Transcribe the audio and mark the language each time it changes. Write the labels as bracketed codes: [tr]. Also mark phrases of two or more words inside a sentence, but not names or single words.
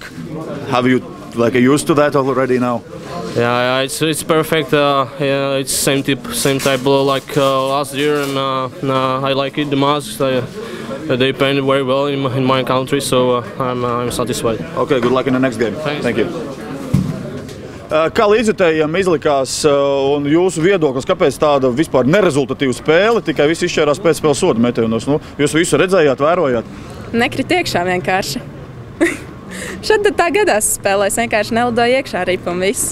[en] Have you used to that already now? Yeah, it's perfect. Yeah, it's same type like last year, and I like it. The masks they painted very well in my country, so I'm satisfied. Okay, good luck in the next game. Thanks. Thank you. [lv] Kā līdzjutējiem izlikās un jūsu viedoklis, kāpēc tāda vispār nerezultatīva spēle, tikai visi izšķērās pēcspēles sodu metienos? Jūs visu redzējāt, vērojāt? Nekrit iekšā vienkārši. Šad tā gadās spēlēs, vienkārši nelidoja iekšā ripa un viss.